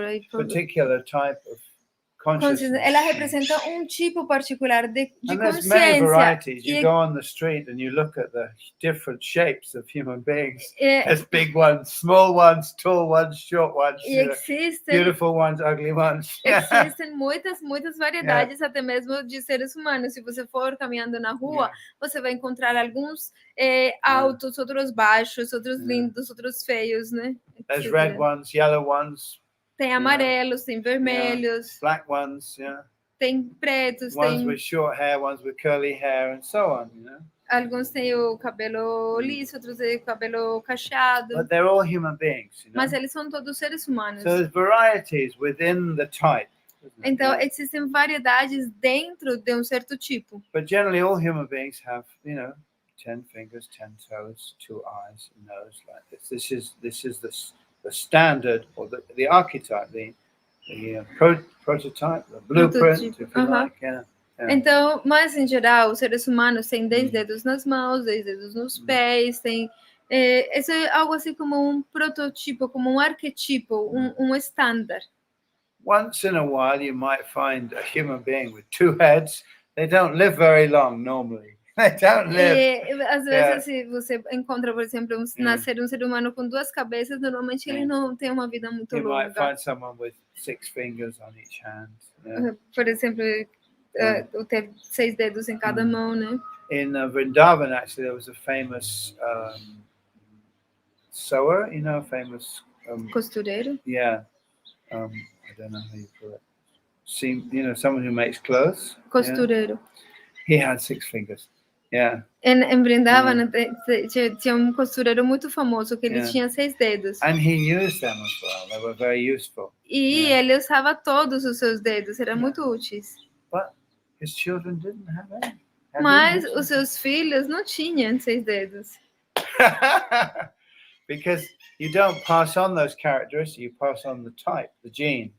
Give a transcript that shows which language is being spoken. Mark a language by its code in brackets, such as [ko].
[en] particular type of consciousness. [pt] Ela representa um tipo particular de [en] And there's many varieties. [pt] consciência. [en] You go on the street and you look at the different shapes of human beings. [pt] E [en] There's big ones, small ones, tall ones, short ones, [pt] existem [en] beautiful ones, ugly ones. [pt] Existem muitas variedades, até mesmo de seres humanos. Se você for caminhando na rua, você vai encontrar alguns altos, outros baixos, outros lindos, outros feios, né? [en] There's red ones, yellow ones. [pt] Tem amarelos, tem vermelhos, [en] black ones, [pt] tem pretos, [en] ones [pt] tem [en] with short hair, ones with curly hair, and so on, you know. [pt] alguns têm o cabelo liso, outros têm o cabelo cacheado. [en] But they're all human beings, you know. [pt] Mas eles são todos seres humanos. [en] So there's varieties within the type. [pt] Então existem variedades dentro de um certo tipo. [en] But generally, all human beings have, 10 fingers, 10 toes, 2 eyes, a nose, like this. This is the standard, or the archetype, the prototype, the blueprint, if you like. [pt] Então, mas em geral, os seres humanos têm 10 dedos nas mãos, 10 dedos nos pés, tem isso é algo assim como um prototipo, como um arquetipo, um estándar. [en] Once in a while, you might find a human being with 2 heads. They don't live very long normally. They don't live. [pt] E às vezes, se você encontra, por exemplo, nascer um ser humano com 2 cabeças, normalmente ele não tem uma vida muito [en] You might [pt] longa. [en] find someone with 6 fingers on each hand. [pt] Por exemplo, ter 6 dedos em cada mão, né? [en] In Vrindavan, actually, there was a famous sewer, famous. [pt] Costureiro. [en] Yeah. I don't know how you call it. Someone who makes clothes. [pt] Costureiro. [en] Yeah. He had 6 fingers. Yeah. [pt] Em Vrindavan tinha um costureiro muito famoso que ele tinha 6 dedos. [en] And he used them as well. They were very useful. [pt] E ele usava todos os seus dedos, eram muito úteis. [en] But his children didn't have any. [pt] Mas os seus filhos não tinham 6 dedos. [en] Because you don't pass on those characteristics, you pass on the type, the genes.